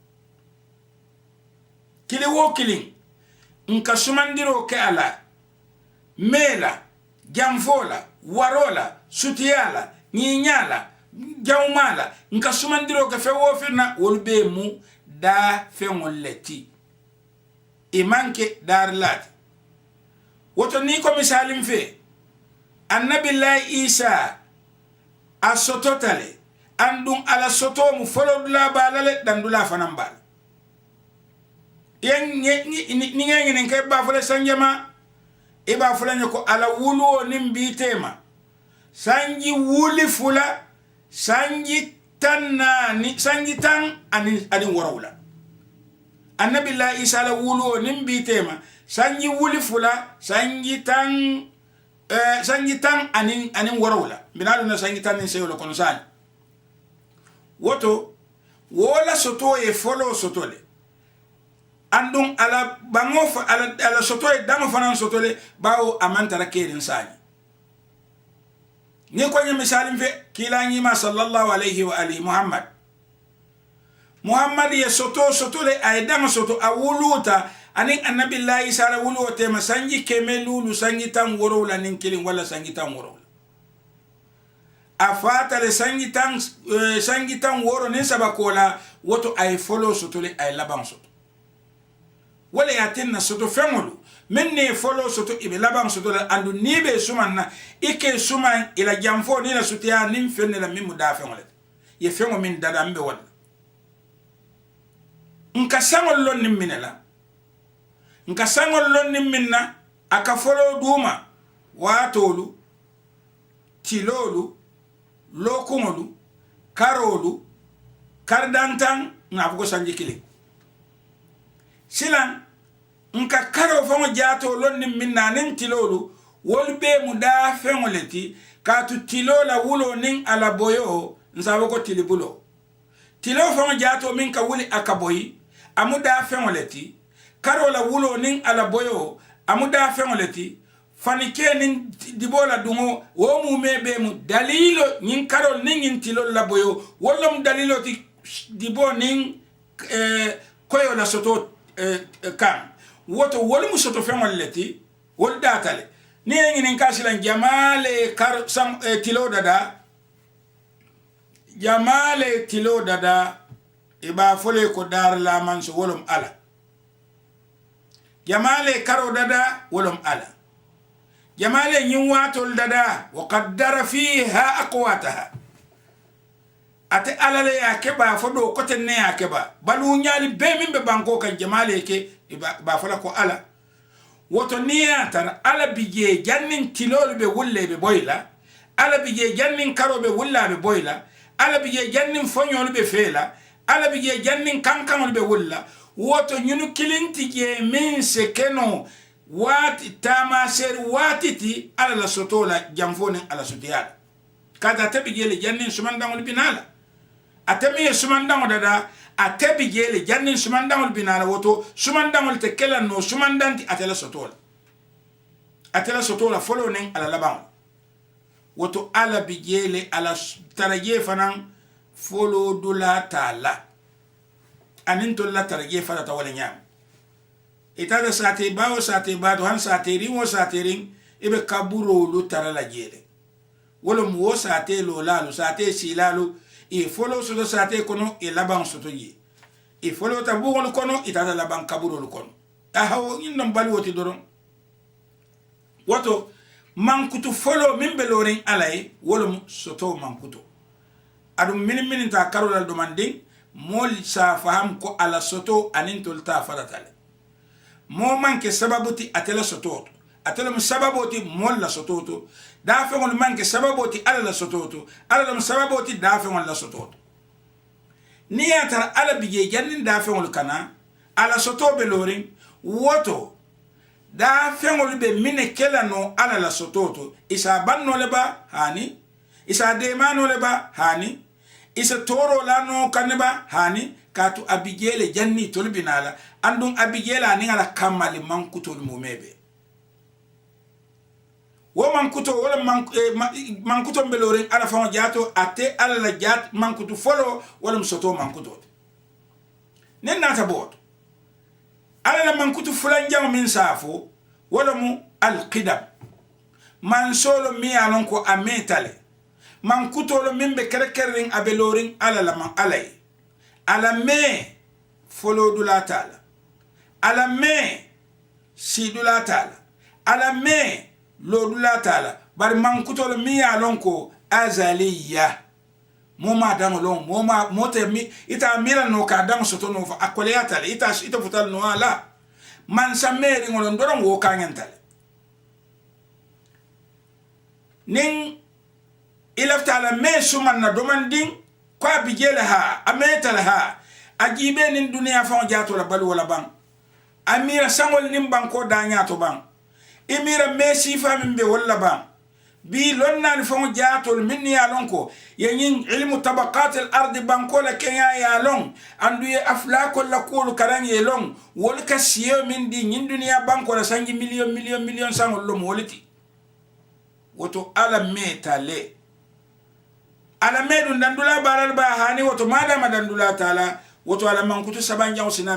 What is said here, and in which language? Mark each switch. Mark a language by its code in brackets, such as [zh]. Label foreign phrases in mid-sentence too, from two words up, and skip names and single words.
[man] kili wo kilin nka sumandiro ke ala mela jamfola warola sutiyala nyinyala jawmala nka sumandiro ke fewo fina wolbe mu da fengoleti imanke darlat woto ni ko misalim fe annabi la isa asototale andum ala soto mu folodula balale dandula fanambal yen ni ngene ke ba fole sanjama e ba fole ko ala wulu nim bitema sanji wuli fula sanji tanani sanji tan ani warawla annabi la isa la wulu nim bitema sanji wuli fula sanji tan ani warawla binalo na sanji tan ni seyolo kono sani woto wola soto e folo soto le andun ala bango ala soto e dango fanan soto le bawo amantara kerin sani ni ko nyi misalim fe kilanyi ma [ar] صلى الله عليه وآله [man] muhammad ye soto le ay dango soto awuluta anin annabi la isa la wulu te masanji kemelulu sangi tan worowla nin kilin wala sangi tan worowla afata le sangi tan woro nin sabakola woto ay folo soto le ay laban soto wala yatinna soto fengolu minne folo soto ibe laban soto la andu nibe sumanna ike suman ila jamfo ni la sutiya nim fenne la mimu da fengole ye fengo min dada mbe wala nka sangol lon nim minela nka sangol lon nim minna aka folo duma watolu tilolu lokungolu karolu kardantan ngafugo sanji kili silan nka karo fongo jato lonni minna nin tilolu wolbe muda fengoleti katu tilola wulo nin ala boyo nsawo ko tilibulo tilo fongo jato min ka wuli akaboyi amuda fengoleti karo la wulo nin ala boyo amuda fengoleti fanike nin dibola dungo wo mu mebe mu dalilo nin karo nin tilo la boyo wala mu dalilo ti dibo nin koyo la soto kan woto wol mu soto fengoleti wol datale ni ngin kasilan jamale kar sam tilo dada jamale tilo dada iba fole ko dar la man so wolum ala jamale karo dada wolum ala jamale nyin watol dada [ar] وقدر فيها أقواتها [man] ate ala le yakeba fodo kote ne yakeba balu nyali be mimbe banko kan jamale ke ba fola ko ala woto niya tan ala bije jannin tilol be wulle be boyla ala bije jannin karo be wulla be boyla ala bije jannin fonyol be fela ala bije jannin kankan be wulla woto nyunu kilinti je min se keno wati tama ser watiti ala la sotola jamfone ala sotiyala kada tabije le jannin sumandangol binala atemi sumandangol dada atebi jele jannin sumandangol binala woto sumandangol te kela no sumandanti atela sotola folo nen ala laban woto ala bijele ala taraje fanan folo dula tala anin to la taraje fata ta wala nyam itada sate bawo sate bado han sate ringo sate ring ibe kaburo lu tarala jele wolo mo sate lo lalu sate silalu e folo soto sate kono e laban soto yi e folo ta bugol kono itata laban kaburo kono ahawo indom balwoti doron woto mankutu folo min belorin alay wolo soto mankutu adum min ta karola do mande mol sa faham ko ala soto anin tolta faratale mo manke sababuti atela soto atela sababuti mol la soto da fe ngol manke sababuti ala la soto ala la sababuti da fe ngol la soto ni atar ala bije jannin da fe ngol kana ala soto belorin woto da fengol be mine kela no ala la sototo isa banno leba hani isa demano leba hani isa toro la no kaneba hani katu abigele janni tolbinala andun abigela ni ala kamali mankuto mumebe wo mankuto wala mankuto belorin ala fon jato ate ala la jat mankuto folo wala msoto mankuto nen nata bot ala la mankutu fulan jama min safo wala mu alqidam man solo mi alon ko ametale man kutolo min be kerekerin abelorin ala la man alay ala me folo dula tala ala me sidula tala ala me lodula tala bar man kutolo mi alon ko azaliya moma dangolon moma mote mi ita mira no ka dang soto no fa akoleata ita futal no ala man sameri ngolon doron wo kangentale nin ilafta ala me suman na domandin ko abijela ha ametala ha ajibe nin dunia fa jato la balu wala bang amira sangol nim banko danya to bang imira me sifa mimbe wala bang bi lonna ni fon jaatol minni ya lonko yen [ar] علم طبقات الأرض [man] banko la kenya ya long andu ye aflako la kulu karan ye long wol ka siyo min di nyin dunia banko la sangi million sangol lo moliti woto ala metale ala medun dandula baral ba hani woto madama dandula taala woto ala mankutu sabanja usina